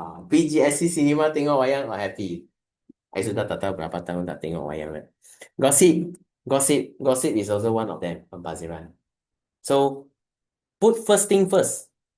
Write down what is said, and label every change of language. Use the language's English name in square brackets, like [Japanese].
[Malay] PGSC Cinema tengok wayang, happy. Saya sudah tak tahu berapa tahun tak tengok wayang. [English] Gossip, gossip is also one of them, pembaziran. So, put first thing first.